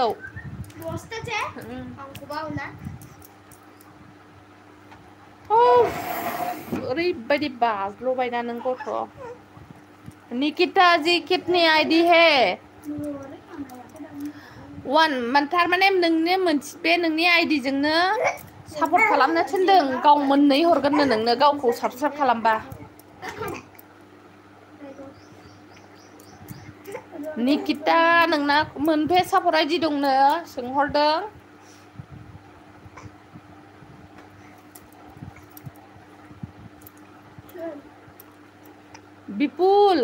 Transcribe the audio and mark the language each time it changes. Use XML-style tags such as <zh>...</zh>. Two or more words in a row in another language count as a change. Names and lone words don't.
<brx>बस्थासे आंखौबा अना ओरैबायदि बाज्ल'बायना नों गथ' निकिता</brx> <hi>जी कितनी आईडी है</hi> <brx>1 थारमाने नोंनि मोनसे बे नोंनि आईडी जोंनो सपोर्ट खालामनो थिनदों गाव मोननै हरगोननो नोंनो गावखौ साबस्क्राइब खालामबा निकिता नोंना मोनबे सपोर्ट आईडी दंनो सोंहरदों विपुल</brx>